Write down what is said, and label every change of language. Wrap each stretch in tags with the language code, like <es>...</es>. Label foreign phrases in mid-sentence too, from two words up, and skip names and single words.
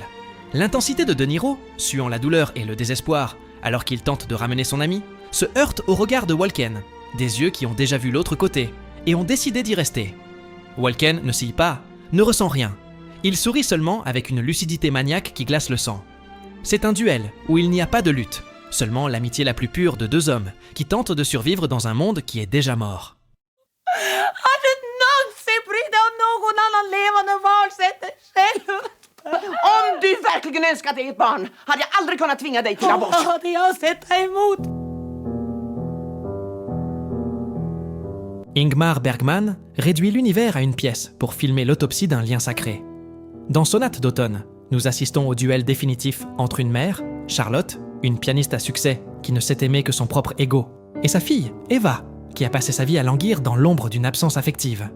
<fr>L'intensité de De Niro, suant la douleur et le désespoir alors qu'il tente de ramener son ami, se heurte au regard de Walken, des yeux qui ont déjà vu l'autre côté et ont décidé d'y rester. Walken ne scie pas, ne ressent rien. Il sourit seulement avec une lucidité maniaque qui glace le sang. C'est un duel où il n'y a pas de lutte, seulement l'amitié la plus pure de deux hommes qui tentent de survivre dans un monde qui est déjà mort.</fr> <sv>Hade någonsin brytt dig om någon annan levande varelse själv? Om du verkligen önskat dig ett barn hade jag aldrig kunnat tvinga dig till abort. Hade jag sett emot?</sv> <fr>Ingmar Bergman réduit l'univers à une pièce pour filmer l'autopsie d'un lien sacré. Dans Sonate d'automne, nous assistons au duel définitif entre une mère, Charlotte, une pianiste à succès qui ne sait aimer que son propre ego, et sa fille, Eva, qui a passé sa vie à languir dans l'ombre d'une absence affective.</fr>